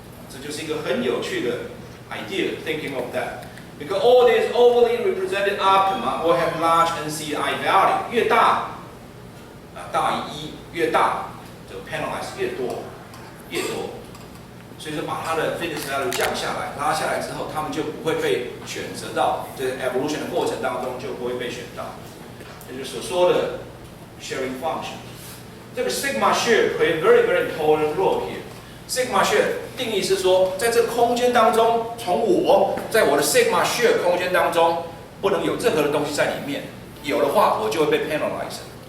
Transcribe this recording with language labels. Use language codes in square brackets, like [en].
[zh] 这就是一个很有趣的 idea [en] thinking of that. Because all these overly represented optima will have large NCI value， [zh] 越大大于1，越大就 penalize 越多。所以说把它的 fitness value 降下来，拉下来之后，他们就不会被选择到，这个 evolution 的过程当中就不会被选到。也就是所说的 sharing function。这个 [en] sigma share play a very very important role here。 [zh] sigma share 定义是说，在这个空间当中，在我的 sigma share 空间当中，不能有任何的东西在里面，有的话我就会被 penalize。